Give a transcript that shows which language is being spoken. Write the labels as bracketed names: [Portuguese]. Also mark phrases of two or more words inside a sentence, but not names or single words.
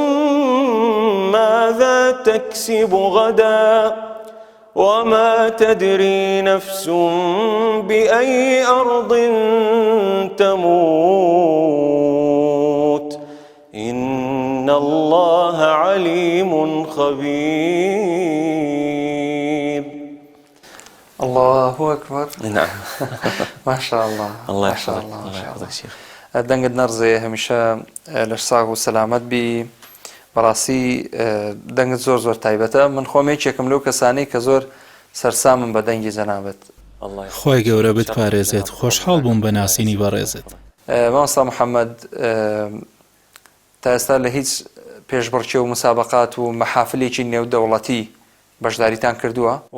[Arabic] ماذا تكسب غدا وما تدري نفس بأي أرض تموت إن الله عليم خبير. الله أكبر. نعم. ما شاء الله. الله يحفظك. الله يحفظك شيخ. [Central Kurdish] دەنگت نەڕزێ هەمیشە لەش ساغ و سەلامەت بی بەڕاستی دەنگت زۆر زۆر تایبەتە. من خۆمێکێکم لەو کەسانەی کە زۆر سەرسامم بە دەنگی جەنابەت. خۆی گەورە بتپارێزێت. خۆشحاڵ بووم بە ناسینی بەڕێزت. مامۆستا محەممەد تا ئێستا لە هیچ پێشبڕکێ و مسابقات و مەحافلێکی نێودەوڵەتی بەشداریتان کردووە؟